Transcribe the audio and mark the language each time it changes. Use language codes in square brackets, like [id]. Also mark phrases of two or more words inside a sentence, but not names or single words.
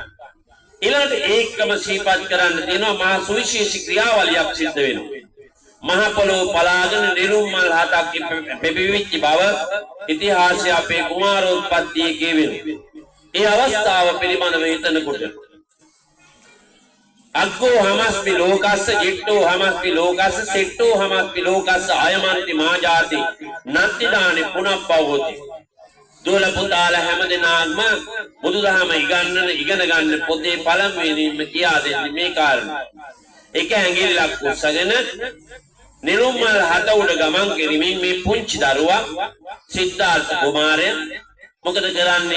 [si] ඊළඟට ඒකම සිහිපත් කරන්න තියෙනවා මහා සුවිශේෂී ක්‍රියාවලියක් සිද්ධ වෙනවා. මහා පොළොව පලාගෙන නිරුම්මල් හතක් පෙපිවිච්ච බව ඉතිහාසය අපේ කුමාරෝත්පත්තියේ කියවෙනවා. ඒ අවස්ථාව පිළිබඳව හිතනකොට [pi] අග්ගෝ හමස්මි ලෝකස්ස ජිට්ටෝ හමස්මි ලෝකස්ස සෙට්ටෝ හමස්මි ලෝකස්ස අයමන්ති මාජාති නත්තිදානි පුනප්පවෝති. [si] දුවල පුතාලා හැමදෙනාම බුදුදහම ඉගෙන ගන්න පොතේ පළමුවෙනින්ම කියා දෙන්නේ මේ කාරණා. එක ඇඟිල්ලක් උස්සගෙන නිරුම්මල් හත උඩ ගමන් කෙරෙමින් මේ පුංචි දරුවා සිද්ධාර්ථ කුමාරයා මොකද කරන්නේ?